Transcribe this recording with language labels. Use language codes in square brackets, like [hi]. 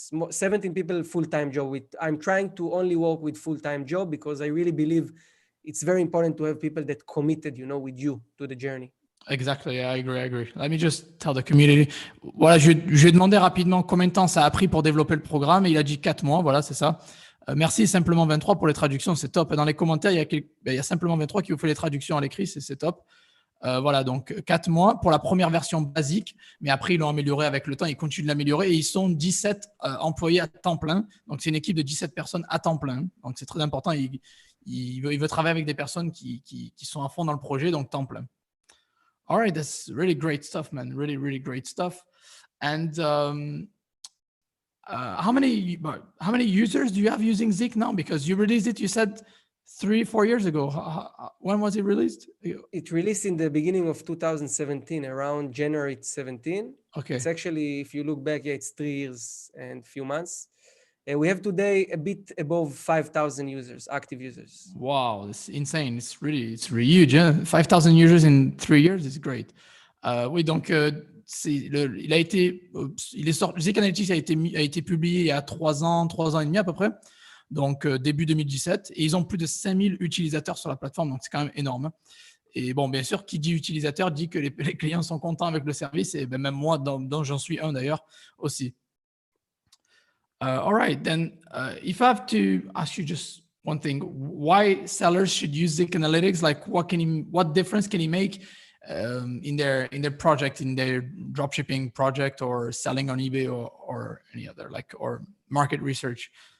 [en] 17 people full-time job. I'm trying to only work with full-time job because I really believe it's very important to have people that committed, you know, with you to the journey. Exactly, I agree. Let me just tell the community. [fr] Voilà, je lui ai demandé rapidement combien de temps ça a pris pour développer le programme et il a dit 4 mois, voilà, c'est ça. Merci Simplement 23 pour les traductions, c'est top. Dans les commentaires, il y a Simplement 23 qui vous fait les traductions à l'écrit, c'est top. Voilà, donc 4 mois pour la première version basique, mais après ils l'ont amélioré avec le temps, ils continuent de l'améliorer et ils sont 17 employés à temps plein. Donc c'est une équipe de 17 personnes à temps plein. Donc c'est très important, il veut travailler avec des personnes qui sont à fond dans le projet, donc temps plein. [en] All right, that's really great stuff, man. Really, really great stuff. And how many users do you have using ZIK now? Because you released it, you said 3-4 years ago. When was it released? It released in the beginning of 2017, around January 17. Okay. It's actually, if you look back, it's 3 years and a few months. We have today a bit above 5,000 users, active users. Wow, it's insane. It's really huge. Hein? 5,000 users in 3 years is great. [fr] Oui, donc ZIK Analytics a été publié il y a 3 ans et demi à peu près. Donc début 2017. Et ils ont plus de 5000 utilisateurs sur la plateforme. Donc c'est quand même énorme. Et bon, bien sûr, qui dit utilisateur dit que les clients sont contents avec le service. Et ben, même moi, dont j'en suis un d'ailleurs aussi. [en] All right, then if I have to ask you just one thing, why sellers should use ZIK Analytics? Like what difference can he make in their project, in their dropshipping project or selling on eBay or any other, or market research?